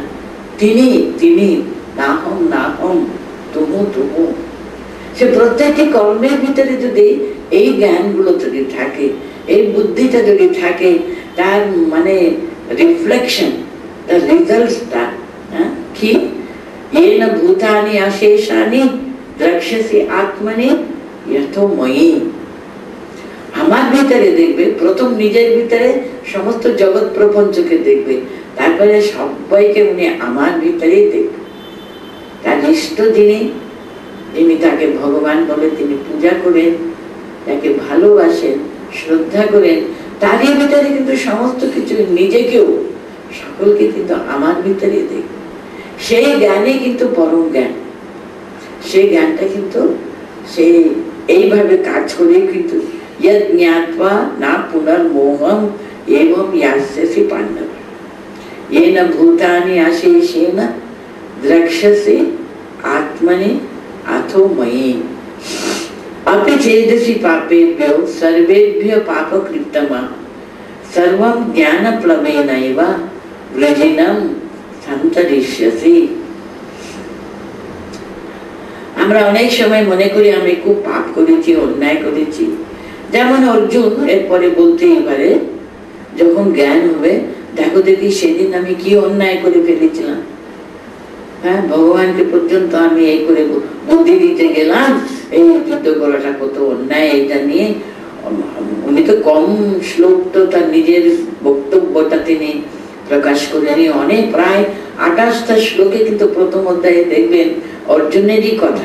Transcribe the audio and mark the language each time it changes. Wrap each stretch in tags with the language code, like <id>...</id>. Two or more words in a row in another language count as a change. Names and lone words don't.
<bn>তিনি তিনি না হম তুমু তুমু, সে প্রত্যেকটি কর্মের ভিতরে যদি এই জ্ঞানগুলো যদি থাকে, এই বুদ্ধিটা যদি থাকে, তার মানে রিফ্লেকশন, তার রেজাল্টটা কি,</bn> <sa>येन भूतानि अशेषानि द्रक्ष्यसि आत्मनि यथोमयि।</sa> <bn>আমার ভিতরে দেখবে, প্রথম নিজের ভিতরে সমস্ত জগৎ প্রপঞ্চকে দেখবে, তারপরে সবাইকে উনি আমার ভিতরেই দেখবে। তার ইষ্ট যিনি তাকে ভগবান বলে তিনি পূজা করেন, তাকে ভালোবাসেন, শ্রদ্ধা করেন, তারই ভিতরে কিন্তু সমস্ত কিছু, নিজেকেও সকলকে কিন্তু আমার ভিতরে দেখবে। সেই জ্ঞানে কিন্তু পরম জ্ঞান, সেই জ্ঞানটা কিন্তু সে এইভাবে কাজ করে কিন্তু</bn> <sa>यद् ज्ञात्वा न पुनर्मोहम् एवं यास्यसि पाण्डव येन भूतानि अशेषेण द्रक्ष्यसि आत्मनि अथो मयि अपि चेदसि पापेभ्यो सर्वेभ्यो पापकृत्तमः सर्वं ज्ञानप्लवेनैव वृजिनं सन्तरिष्यसि।</sa> <bn>আমরা অনেক সময় মনে করি আমি খুব পাপ করেছি, অন্যায় করেছি। যেমন অর্জুন এরপরে বলতেই পারে, যখন জ্ঞান হবে, দেখো দেখি সেদিন আমি কি অন্যায় করে ফেলেছিলাম। হ্যাঁ, ভগবানকে পর্যন্ত আমি এই করে বুদ্ধি দিতে গেলাম, এই যুদ্ধ করাটা কত অন্যায়, এটা নিয়ে উনি তো কম শ্লোক তো তার নিজের বক্তব্যটা তিনি প্রকাশ করেনি, অনেক প্রায় 28টা শ্লোকে কিন্তু প্রথম অধ্যায়ে দেখবেন অর্জুনেরই কথা।</bn>